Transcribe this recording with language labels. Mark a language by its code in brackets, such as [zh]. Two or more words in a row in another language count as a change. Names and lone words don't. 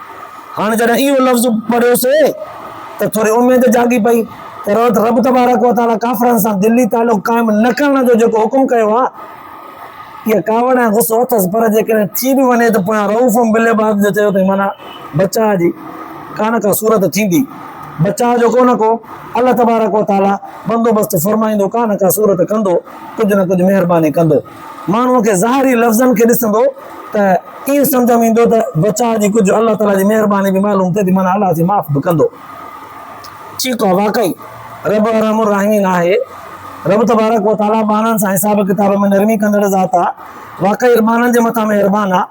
[sd] हाणे जॾहिं इहो लफ़्ज़ पढ़ियोसीं त थोरी उमेद जागी पई त [ar] رب تبارك وتعالى [sd] काफ़िरनि सां दिली तालुक़ क़ाइमु न करण जो जेको हुकुम कयो आहे इहा कावड़ ऐं गुस्सो अथसि, पर जेकॾहिं थी बि वञे त पोयां [ar] رءوف بالعباد [sd] जो चयो अथई, माना बचाव जी कान का सूरत थींदी, बचाव जो कोन को [ar] الله تبارك وتعالى [sd] बंदोबस्तु फरमाईंदो, कान का सूरत कंदो, कुझु न कुझु महिरबानी कंदो। माण्हूअ खे ज़ाहिरी लफ़्ज़नि खे ॾिसंदो त ईअं सम्झ में ईंदो त बचाव जी कुझु अल्लाह ताला जी महिरबानी बि मालूम थिए थी, माना अलाह जी माफ़ बि कंदो। ठीकु आहे, वाक़ई रब रहमुर रहीम आहे, [ar] رب تبارك وتعالى [sd] बाननि सां हिसाब किताब में नरमी कंदड़ ज़ात आहे, वाक़ई बाननि जे मथां महिरबान आहे।